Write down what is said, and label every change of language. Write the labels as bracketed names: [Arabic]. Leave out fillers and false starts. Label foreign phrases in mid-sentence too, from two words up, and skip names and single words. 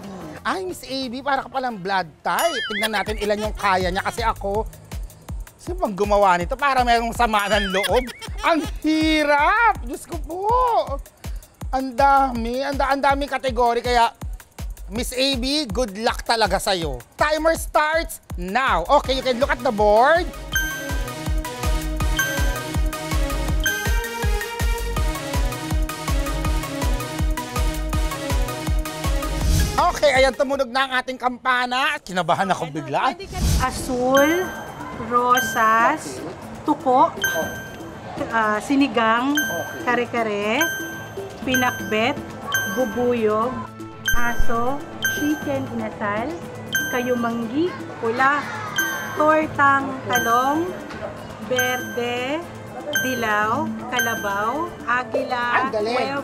[Filipino] Ay, Miss AB, para ka palang [English] blood type. [Filipino] Tignan natin ilan yung kaya niya kasi ako, sino bang gumawa nito para merong sama ng loob? Ang hirap! Diyos ko po! Ang dami kategory kaya Miss AB, [English] good luck [Filipino] talaga sa'yo. [English] Timer starts now. Okay, you can look at the board. [Filipino] Okay, ayan, tumunog na ang ating kampana. Kinabahan ako bigla. Asul, rosas, tuko, sinigang, kare-kare, pinakbet, bubuyog, aso, chicken inasal, kayumanggi, pula, tortang talong, berde, dilaw, kalabaw, agila, Ang galing.